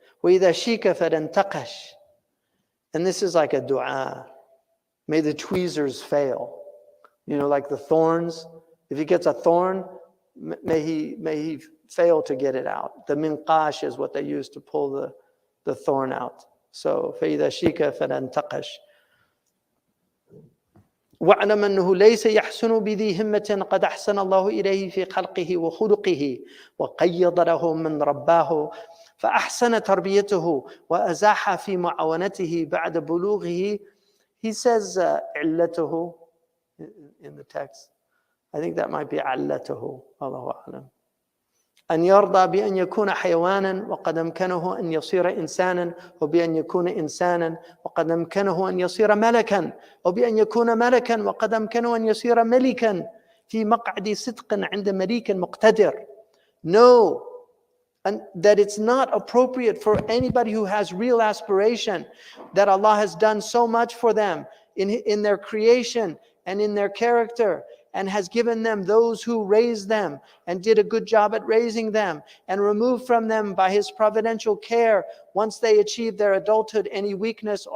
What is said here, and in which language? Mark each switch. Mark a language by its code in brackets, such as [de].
[ar] وَإِذَا شِيكَ فَلَنْتَقَشْ. [en] And this is like a dua. May the tweezers fail. Like the thorns. If he gets a thorn, may he fail to get it out. The minqash is what they use to pull the thorn out. So [ar] فَإِذَا شِيكَ فَلَنْتَقَشْ. وَاعْلَمْ أَنَّهُ لَيْسَ يَحْسُنُ بِذِي هِمَّةٍ قَدْ أَحْسَنَ اللَّهُ إِلَيْهِ فِي خَلْقِهِ وَخُلُقِهِ وَقَيَّضَ لَهُ مَنْ رَبَّاهُ فأحسن تربيته وأزاح في معاونته بعد بلوغه. [en] He says علته in the text. I think that might be علته. [ar] الله أعلم. أن يرضى بأن يكون حيوانا وقد أمكنه أن يصير إنسانا، وبأن يكون إنسانا وقد أمكنه أن يصير ملكا، وبأن يكون ملكا وقد أمكنه أن يصير ملكا في مقعد صدق عند مليك مقتدر. [en] No. And that it's not appropriate for anybody who has real aspiration, that Allah has done so much for them in their creation and in their character, and has given them those who raised them and did a good job at raising them, and removed from them by His providential care, once they achieve their adulthood, any weakness.